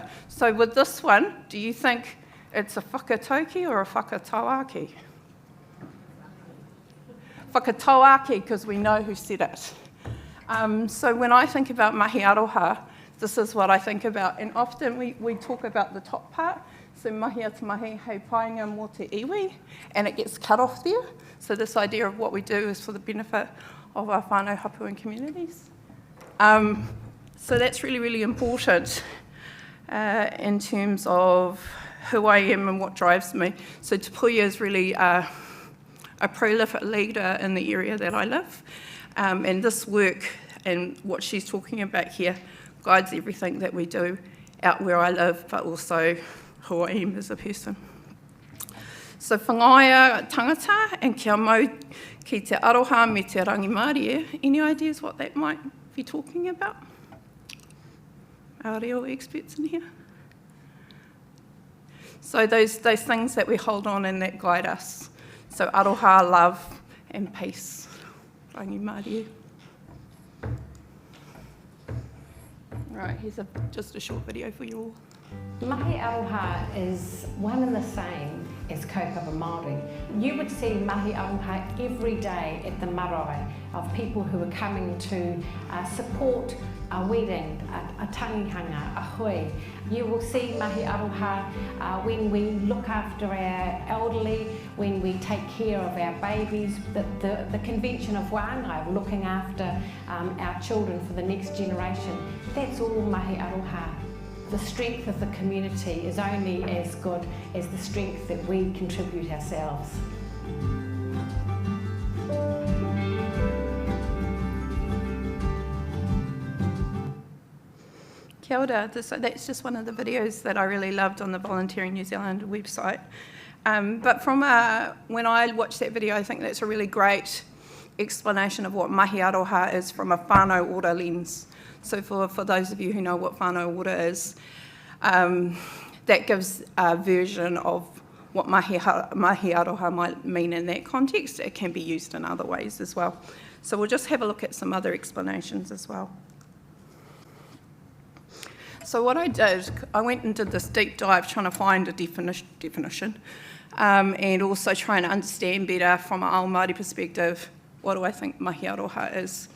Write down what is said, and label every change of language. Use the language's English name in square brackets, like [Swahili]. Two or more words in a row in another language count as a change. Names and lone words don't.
[English] So with this one, do you think it's a whakatauki or a whakatauaki? whakatauaki because we know who said it. So when I think about [Māori] Mahi Aroha, [English] this is what I think about. And often we talk about the top part. [Māori] So mahi atu mahi hei painga mō te iwi, [English] and it gets cut off there. So this idea of what we do is for the benefit of our [Māori] whānau hapu [English] and communities. So that's really, really important in terms of who I am and what drives me. So Te Puia is really a prolific leader in the area that I live. And this work and what she's talking about here guides everything that we do out where I live, but also who I am as a person. [Māori] So whangaia tangata and kia mau ki te aroha me te rangimarie. [English] Any ideas what that might be talking about? Our reo experts in here? So those things that we hold on and that guide us. So aroha, love and peace. Rangimarie. Right, here's just a short video for you all. [Māori] Mahi Aroha [English] is one and the same as [Māori] kaupapa Māori. [English] You would see [Māori] Mahi Aroha [English] every day at the marae of people who are coming to support a wedding, a tangihanga, a hui. You will see [Māori] Mahi Aroha [English] when we look after our elderly, when we take care of our babies, the convention of wāngai, looking after our children for the next generation. That's all [Māori] Mahi Aroha. [English] The strength of the community is only as good as the strength that we contribute ourselves. [Māori] Kia ora. [English] That's just one of the videos that I really loved on the Volunteering New Zealand website. But when I watched that video, I think that's a really great explanation of what [Māori] Mahi Aroha [English] is from a [Māori] whānau ora [English] lens. So for those of you who know what [Māori] whānau ora [English] is, that gives a version of what [Māori] Mahi Aroha [English] might mean in that context. It can be used in other ways as well. So we'll just have a look at some other explanations as well. So what I did, I went and did this deep dive trying to find a definition and also trying to understand better from an [Māori] ao Māori [English] perspective, what do I think [Māori] Mahi Aroha [English] is?